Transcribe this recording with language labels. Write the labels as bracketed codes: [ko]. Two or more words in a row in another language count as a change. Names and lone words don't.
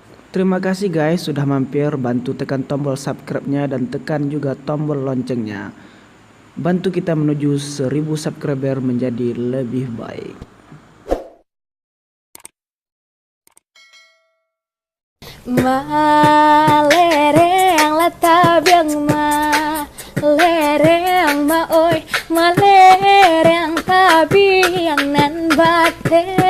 [id] Terima kasih guys sudah mampir, bantu tekan tombol subscribe-nya dan tekan juga tombol loncengnya. Bantu kita menuju 1000 subscriber menjadi lebih baik. [min] Ma lereng la tabiang ma lereng ma oi ma lereng tabiang nan bate